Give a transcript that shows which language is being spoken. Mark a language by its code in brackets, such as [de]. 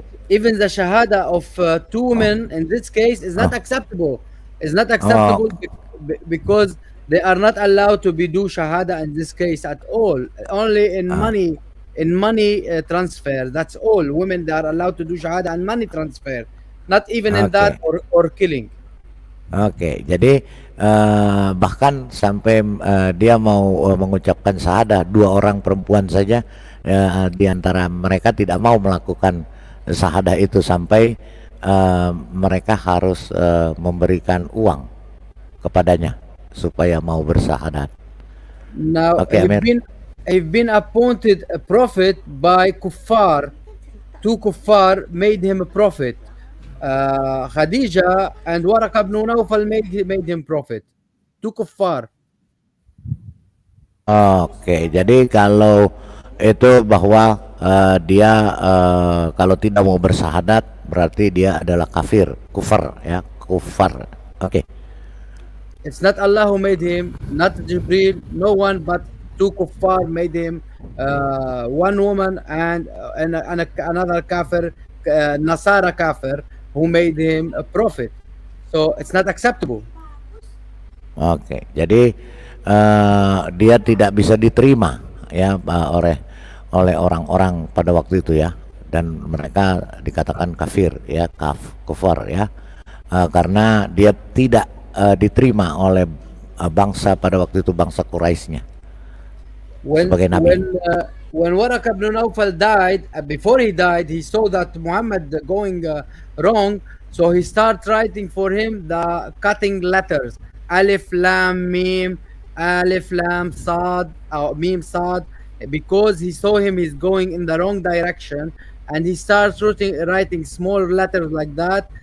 [en] even the shahada of two women in this case is not acceptable. It's not acceptable because they are not allowed to be do shahada in this case at all. Only in money transfer. That's all. Women, they are allowed to do shahada and money transfer. Not even in that or killing. [id] Oke, jadi bahkan sampai dia mau mengucapkan syahadah, dua orang perempuan saja di antara mereka tidak mau melakukan syahadah itu sampai mereka harus memberikan uang kepadanya supaya mau bersyahadat. [en] Now, Okay, Amir. he've been appointed a prophet by kuffar. Two kuffar made him a prophet. Khadija and Waraqah ibn Nawfal made him prophet. Two kuffar. [id] Oke, jadi kalau itu bahwa dia kalau tidak mau bersyahadat berarti dia adalah kufar, ya, kufar. Oke. [en] It's not Allah who made him, not Jibril, no one but two kuffar made him. One woman and another kafir, Nasara kafir, who made him a prophet. So it's not acceptable. [id] Oke, jadi dia tidak bisa diterima, ya, oleh orang-orang pada waktu itu, ya, dan mereka dikatakan kafir, ya, kufar, ya, karena dia tidak diterima oleh bangsa pada waktu itu, bangsa Quraisynya sebagai nabi. [en] When Waraqah ibn Nawfal died, before he died, he saw that Muhammad going wrong, so he started writing for him the cutting letters, Alif Lam Mim, Alif Lam Sad, Mim Sad, because he saw him is going in the wrong direction, and he starts writing small letters like that.